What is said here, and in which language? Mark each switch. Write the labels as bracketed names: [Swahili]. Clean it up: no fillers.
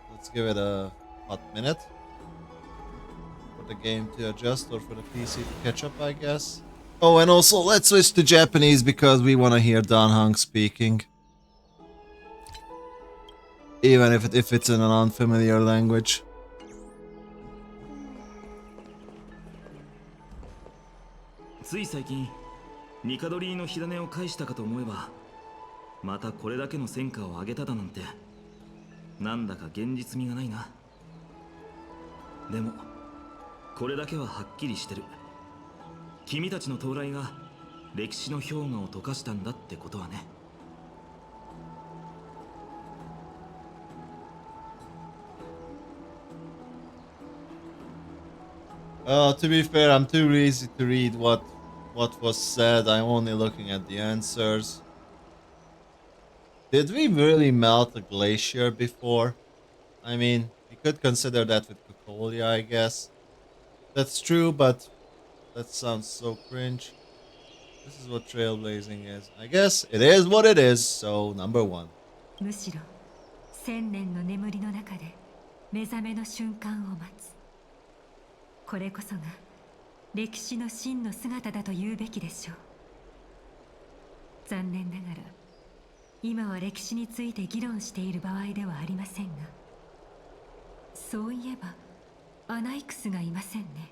[English] Let's give it a hot minute for the game to adjust, or for the PC to catch up, I guess. Oh, and also let's switch to Japanese because we want to hear Dan Hong speaking, even if it's in an unfamiliar language. [Japanese] つい最近ニカドリーの火種を返したかと思えば、またこれだけの戦果を上げただなんて、なんだか現実味がないな。でもこれだけははっきりしてる。君たちの到来が歴史の氷河を溶かしたんだってことはね。 [English] To be fair, I'm too lazy to read what was said. I'm only looking at the answers. Did we really melt a glacier before? I mean, we could consider that with Cocolia, I guess. That's true, but that sounds so cringe. This is what trailblazing is. I guess it is what it is, so number one. [Japanese] むしろ千年の眠りの中で目覚めの瞬間を待つ。これこそが歴史の真の姿だと言うべきでしょう。残念ながら今は歴史について議論している場合ではありませんが、そういえばアナイクスがいませんね。